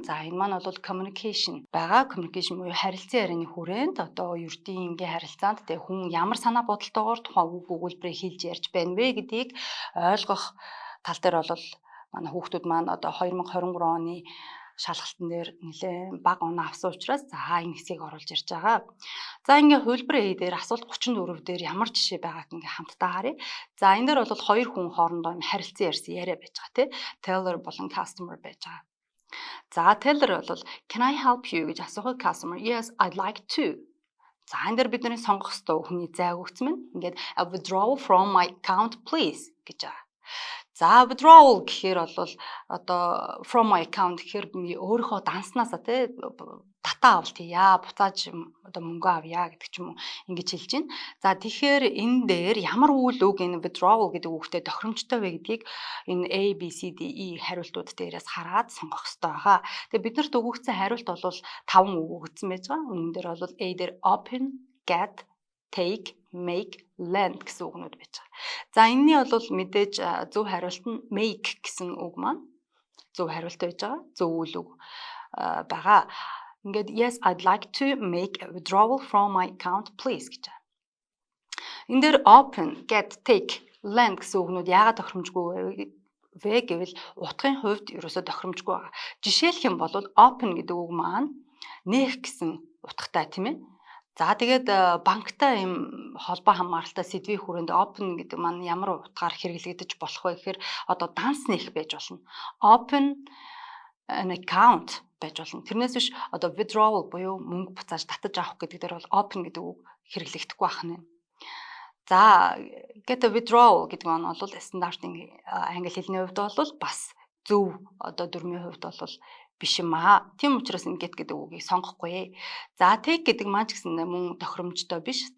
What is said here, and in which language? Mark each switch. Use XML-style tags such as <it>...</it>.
<mn>За энэ маань бол communication байгаа. Communication буюу харилцан ярианы хүрээнд одоо ердийн ингээ харилцаанд тэг хүн ямар санаа бодолтойгоор тухайн үг өгүүлбэрээ хэлж ярьж байна вэ гэдгийг ойлгох тал дээр бол манай хүүхдүүд маань одоо 2023 оны шалгалтын дээр нэлээд бага оноо авсан учраас за энэ хэсгийг оруулж ирж байгаа. За ингээ хувилбарын дээр асуулт 34 дээр ямар жишээ байгааг ингээ хамтдаа харъя. За энэ дээр бол хоёр хүн хоорондоо харилцан ярьсан яриа байж байгаа тий. Teller болон customer байж байгаа.</mn> <en>За teller бол can I help you</en> <mn>гэж асуухад</mn> <en>customer yes I'd like to.</en> <mn>За энэ дээр бидний сонгох ёстой хүний зайг өгсөн мэн. Ингээд</mn> <en>a withdrawal from my account please</en> <mn>гэж байгаа. За withdrawal гэхээр бол одоо</mn> <en>from my account</en> <mn>гэхээр би өөрийнхөө данснасаа тий татаа авалт хийя, буцааж одоо мөнгө авъя гэдэг ч юм уу ингэж хэлж байна. За тэгэхээр энэ дээр ямар үйл үг энэ withdrawal гэдэг үгтэй тохиромжтой вэ гэдгийг энэ A, B, C, D, E хариултууд дээрээс хараад сонгох хэрэгтэй байгаа. Тэгээ биднэрт өгөгдсөн хариулт бол 5 үг өгөгдсөн байж байгаа. Үүн дээр бол A дээр open, get, take, make, lend гэсэн үгнүүд байж байгаа. За энэний бол мэдээж зөв хариулт нь make гэсэн үг маань зөв хариулт байж байгаа. Зөв үйл үг байгаа. Ингээд</mn> <en>yes I'd like to make a withdrawal from my account please</en> <mn>гэж байна. Энэ дээр open, get, take, lend гэсэн үгнүүд яагаад тохиромжгүй вэ гэвэл утгын хувьд ерөөсөө тохиромжгүй байгаа. Жишээлх юм бол open гэдэг үг маань нээх гэсэн утгатай тийм ээ. За тэгээд банктай юм холбоо хамааралтай сэдвийн хүрээнд open гэдэг маань ямар утгаар хэрэглэгдэж болох вэ гэхээр одоо данс нээх байж болно.</mn> <en>Open an account</en> <mn>байж болно. Тэрнээс биш одоо withdrawal буюу мөнгө буцааж татаж авах гэдэг дээр бол open гэдэг үг хэрэглэгдэхгүй байх нь. За</mn> <en>get a withdrawal</en> <mn>гэдэг нь бол стандартын англи хэлний хувьд бол бас зөв одоо дүрмийн хувьд бол биш юм аа. Тийм учраас энэ get гэдэг үгийг сонгохгүй. За take гэдэг маань ч гэсэн мөн тохиромжтой биш.</mn>